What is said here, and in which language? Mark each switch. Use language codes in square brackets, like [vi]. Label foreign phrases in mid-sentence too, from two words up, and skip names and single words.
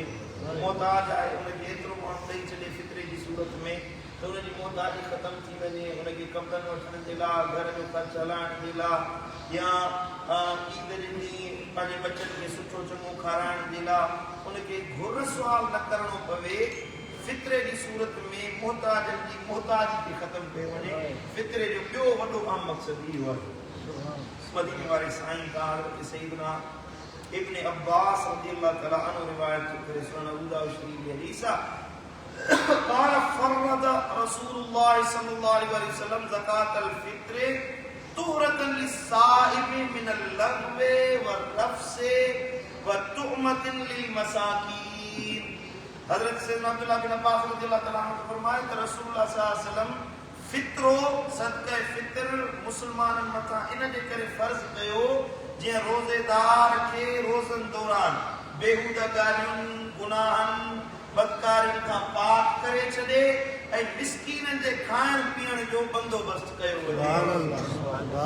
[sd] मोहताज आहे उनखे एतिरो माण्हू ॾेई छॾे फित्रे जी सूरत में त उनजी मोहताजी ख़तमु थी वञे, उनखे कपिड़नि वठण जे लाइ, घर जो ख़र्च हलाइण जे लाइ, या ईद जे ॾींहुं पंहिंजे बचनि खे सुठो चङो खाराइण जे लाइ उनखे घुर सुवाल न करिणो पवे। फित्रे जी सूरत में मोहताजनि जी मोहताजी खे ख़तमु कयो वञे। फित्रे जो ॿियो वॾो अहम मक़सदु इहो आहे। मदीने वारे साईं खां हज़रत सईदना इब्न अब्बास [ar] رضي الله تعالى عنه [sd] रिवायत करे सुनन अबू दाऊद शरीफ जी हदीस आहे, [ar] قال فرض رسول الله صلى الله عليه وسلم زكاة الفطر طهرة للصائم من اللغو والرفث وطعمة للمساكين. [sd] हज़रत सैयदना अब्दुल्लाह बिन अब्बास [ar] رضي الله تعالى عنه [sd] फरमाए त रसूलुल्लाह [ar] صلى الله عليه وسلم [sd] फित्रो सदक़े फित्र मुसलमाननि मथां इन जे करे फ़र्ज़ कयो जीअं रोज़ेदार खे रोज़नि दौरान बेहूदा ॻाल्हियुनि, गुनाहनि, बदकारियुनि खां पाक करे छॾे ऐं मिस्कीननि जे खाइण पीअण जो बंदोबस्त कयो वञे।